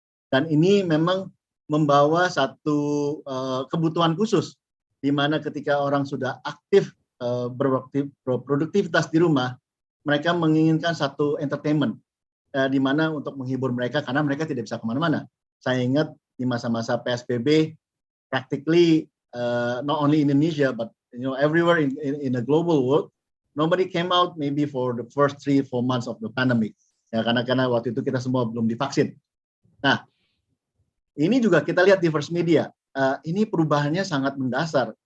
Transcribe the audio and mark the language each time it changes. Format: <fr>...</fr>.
<id>Dan ini memang membawa satu kebutuhan khusus, di mana ketika orang sudah aktif berproduktivitas di rumah, mereka menginginkan satu entertainment, di mana untuk menghibur mereka, karena mereka tidak bisa kemana-mana. Saya ingat di masa-masa PSBB,</id> <en>practically not only in Indonesia, but everywhere in the global world, nobody came out maybe for the first 3-4 months of the pandemic.</en> <id>ya karena waktu itu kita semua belum divaksin. Nah, ini juga kita lihat di First Media, ini perubahannya sangat mendasar.</id>